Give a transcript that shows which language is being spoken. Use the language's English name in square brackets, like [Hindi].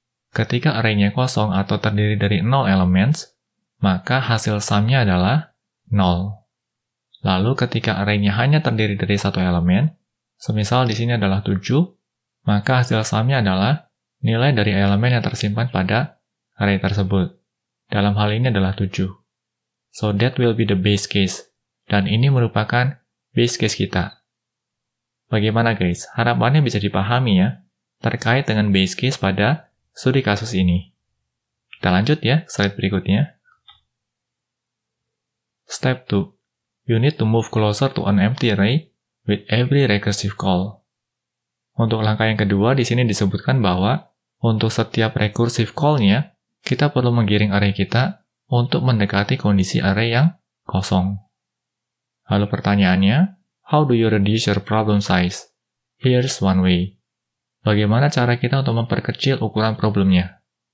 [Indonesian] Ketika array-nya kosong atau terdiri dari 0 elements, maka hasil sum-nya adalah 0. Lalu ketika array-nya hanya terdiri dari satu elemen, semisal di sini adalah 7, maka hasil sum-nya adalah nilai dari elemen yang tersimpan pada array tersebut. Dalam hal ini adalah 7. [English] So that will be the base case. [Indonesian] Dan ini merupakan base case kita. Bagaimana guys? Harapannya bisa dipahami ya, terkait dengan base case pada studi kasus ini. Kita lanjut ya, slide berikutnya. [English] Step 2. You need to move closer to an empty array with every recursive call. [Indonesian] Untuk langkah yang kedua, di sini disebutkan bahwa untuk setiap recursive call-nya, kita perlu menggiring array kita untuk mendekati kondisi array yang kosong. Lalu pertanyaannya, [English] how do you reduce your problem size? Here's one way. [Indonesian] Bagaimana cara kita untuk memperkecil ukuran problemnya?